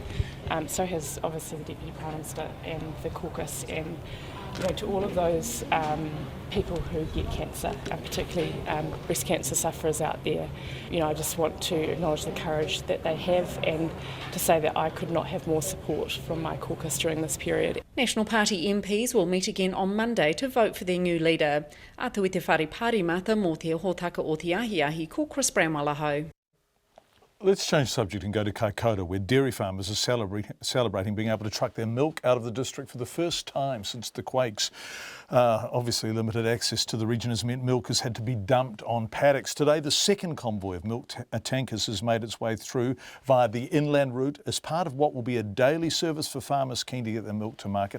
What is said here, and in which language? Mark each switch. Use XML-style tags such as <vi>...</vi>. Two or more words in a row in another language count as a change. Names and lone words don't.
<en>So has obviously the Deputy Prime Minister and the caucus, and to all of those people who get cancer, and particularly breast cancer sufferers out there. I just want to acknowledge the courage that they have and to say that I could not have more support from my caucus during this period. National Party MPs will meet again on Monday to vote for their new leader.</en> <mi>Atu i te whare parimata mō te hōtaka o te ahiahi ko Chris Bramwell.</mi> <en>Let's change subject and go to Kaikoura, where dairy farmers are celebrating being able to truck their milk out of the district for the first time since the quakes. Obviously, limited access to the region has meant milk has had to be dumped on paddocks. Today, the second convoy of milk tankers has made its way through via the inland route as part of what will be a daily service for farmers keen to get their milk to market.</en>